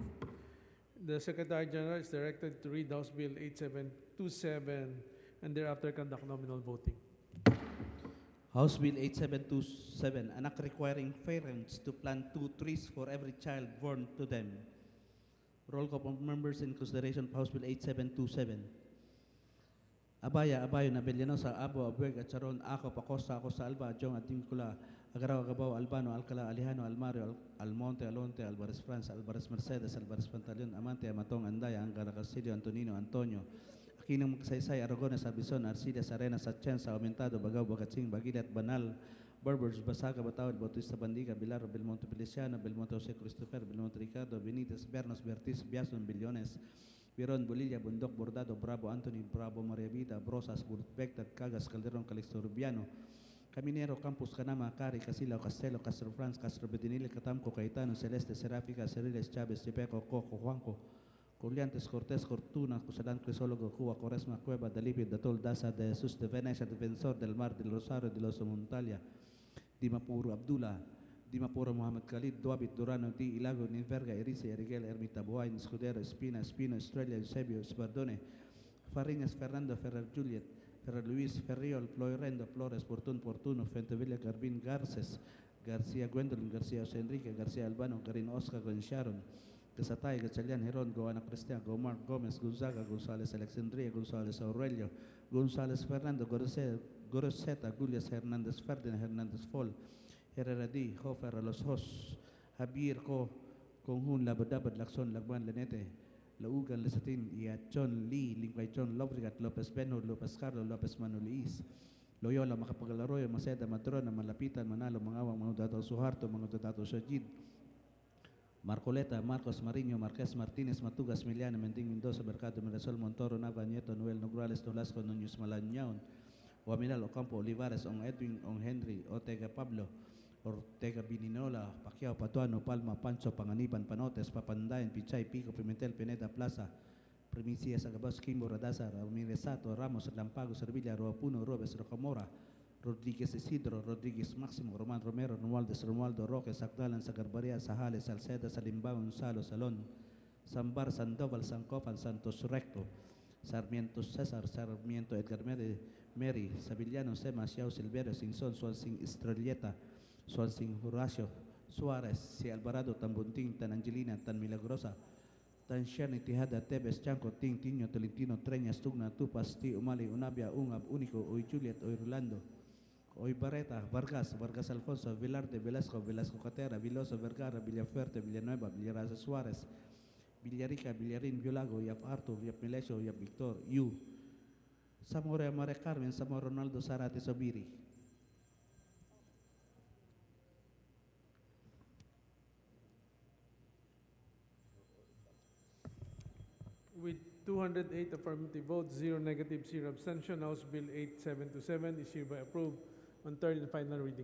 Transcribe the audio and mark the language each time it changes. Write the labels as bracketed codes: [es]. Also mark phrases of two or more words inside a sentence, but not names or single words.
[en] The Secretary General is directed to read House Bill 8727 and thereafter conduct nominal voting. House Bill 8727, an act requiring parents to plant 2 trees for every child born to them. Roll call of members in consideration of House Bill 8727. Abaya, Abayo, Nabellanosa, Abo, Abueg, at Charon, Ako, Pacosta, Acosta, Alba, Jong, Atincula, Agaraw, Agabaw, Albano, Alcala, Alejano, Almario, Almonte, Alonte, Alvarez France, Alvarez Mercedes, Alvarez Pantaleon, Amante, Amatong, Andaya, Angara Castillo, Antonino, Antonio, Aquino Magsaysay, Aragones, Arbizon, Arcillas, Arenas, Atienza, Aumentado, Bagaw, Bagatsing, Bagilat, Banal, Berbers, Basaga, Batawad, Bautista Bandiga, Bilar, Belmonte Feliciano, Belmonte Jose Christopher, Belmonte Ricardo, Benitez, Bernos, Bertis, Biason, Billones, Biron, Bolilla, Bundok, Bordado, Bravo, Anthony, Bravo, Maria Vida, Brosas, Burtbectat, Cagas, Calderon, Calixto Rubiano, Caminero, Campus, Canama, Cari, Casilao, Castelo, Castro France, Castro Betinile, Catamco, Caetano, Celeste, Seráfica, Ceriles, Chávez, Chepeco, Coco, Juanco, Coliantes, Cortés, Cortuna, Cusalán, Crisólogo, Cuba, Coresma, Cueva, Dalipio, Datol, Daza, de Jesús de Venecia, Defensor del Mar, del Rosario, de los Montalia, Dimapuro, Abdullah, Dimapuro, Mohamed Khalid, Duabit, Durano, Di, Ilago, Ninverga, Erice, Eriguel, Ermita, Boain, Escudero, Espina, Espino, Estrella, Eusebio, Spardone, Fariñas, Fernando, Ferrer, Juliet, Ferrer Luis, Ferriol, Ploirendo, Flores, Portuno, Fentevilla, Garbin, Garces, García Gwendolyn, García José Enrique, García Albano, Garin Oscar, Gan Sharon, Gasatay, Gachalian, Heron, Goana Cristian, Gomar, Gómez, Gonzaga, González, Alexandria, González, Aurelio, González, Fernando, Goroseta, Gulias, Hernández, Ferdinand, Hernández, Fol, Herrera D, Hofer, Los Hos, Javier, Ko, Conjun, Labadabad, Laxon, Lagban, Lenete, Laugan, Lesatin, Iachon, Lee, Lingwaychon, Lobrigat, Lopez Beno, Lopez Carlos, Lopez Manuliis, Loyola, Macapagalaroyo, Maceda, Matrona, Malapitan, Manalo, Mangawang, Manudado Suharto, Manudado Sajid, Marcoleta, Marcos Mariño, Marqués Martínez, Matugas, Miliana, Mending Mendoza, Mercado, Mirasol, Montoro, Nava, Nieto, Noel, Nograles, Nolasco, Núñez, Malañaon, Oaminal, Ocampo, Olivares, On Edwin, On Henry, Ortega Pablo, Ortega Bininola, Pacquiao, Patuano, Palma, Pancho, Panganiban, Panotes, Papandayan, Pichay, Pico, Pimentel, Pineda, Plaza, Primicias, Agabas, Kimbo, Radazar, Ramirez Sato, Ramos, Lampago, Servilla, Roapuno, Robes, Rocamora, Rodríguez Isidro, Rodríguez Máximo, Román Romero, Romualdo Roque, Sacdalan, Sagarbaria, Sajales, Salceda, Salimbao, Gonzalo, Salón, Sambar, Sandoval, Sancopan, Santos Recto, Sarmiento César, Sarmiento Edgar Mary, Savillano, Sema, Xiao, Silverio, Sinson, Swansing, Estrelleta, Swansing, Horacio, Suárez, Si Alvarado, Tan Bunting, Tan Angelina, Tan Milagrosa, Tan Shani, Tijada, Tebes, Chanco, Ting, Tiño, Tolentino, Treñas, Tugna, Tupas, Ti, Umali, Unabia, Ungab, Único, Uy Juliet, Uy Rolando, Hoy Barreta, Vargas Alfonso, Vilarte, Velasco, Velasco Catera, Viloso, Vergara, Villafuerte, Villanueva, Villaraza Suárez, Villarica, Villarín, Violago, Yap Arthur, Yap Melesio, Yap Victor, Yu, Zamora, Mare Carmen, Zamora, Ronaldo, Zarate, Sobiri. With 208 affirmative votes, 0 negative, 0 abstention, House Bill 8727 is hereby approved on third and final reading.